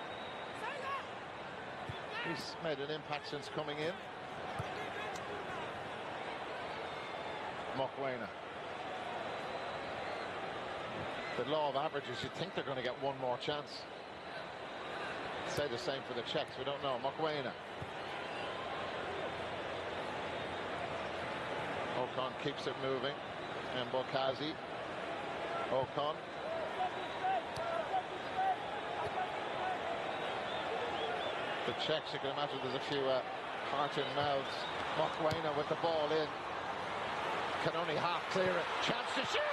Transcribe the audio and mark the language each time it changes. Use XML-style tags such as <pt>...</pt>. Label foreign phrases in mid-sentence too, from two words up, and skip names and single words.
<en>He's made an impact since coming in. Mokwena. The law of averages, you'd think they're going to get one more chance. Say the same for the Czechs, we don't know. Mokwena. Ocon keeps it moving. And Bokazi. Ocon. The Czechs, you can imagine there's a few heart in mouths. Mokwena with the ball in. Can only half clear it. Chance to shoot!</en>